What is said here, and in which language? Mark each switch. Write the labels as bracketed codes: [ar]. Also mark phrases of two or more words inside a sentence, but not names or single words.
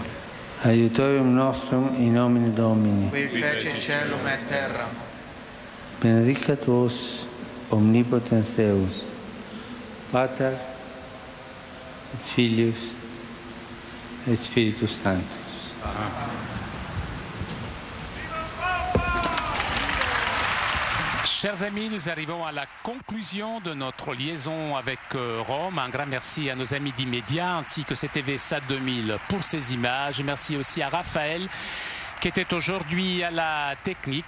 [la] Aiutorium nostrum in nomine Domini. Qui fece celum et terram. Benedicat vos omnipotens Deus, Pater et Filius et Spiritus Sanctus. [fr] Chers amis, nous arrivons à la conclusion de notre liaison avec Rome. Un grand merci à nos amis d'Immédiat ainsi que CTV-SAT 2000 pour ces images. Merci aussi à Raphaël qui était aujourd'hui à la technique.